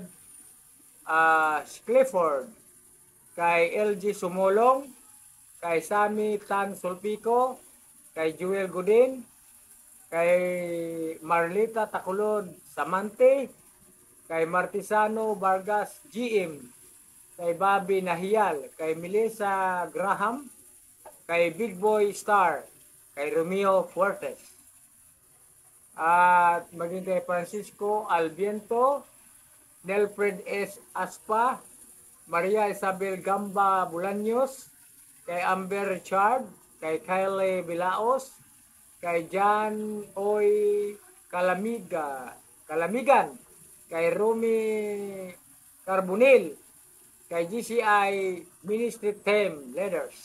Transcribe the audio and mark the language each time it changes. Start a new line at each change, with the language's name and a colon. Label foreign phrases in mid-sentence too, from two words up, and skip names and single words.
Filipino: Clifford, kay LG Sumolong, kay Sammy Tan Solpico, kay Joel Godin, kay Marlita Taculod Samante, kay Martisano Vargas GM, kay Bobby Nahial, kay Melissa Graham, kay Big Boy Star, kay Romeo Fuertes. at maging kay Francisco Albiento, Nelfred S. Aspa, Maria Isabel Gamba Bulaños, kay Amber Richard, kay Kylie Bilaos, kay John Oy Kalamigan, kay Romy Carbonil, kay GCI Ministry Team Leaders.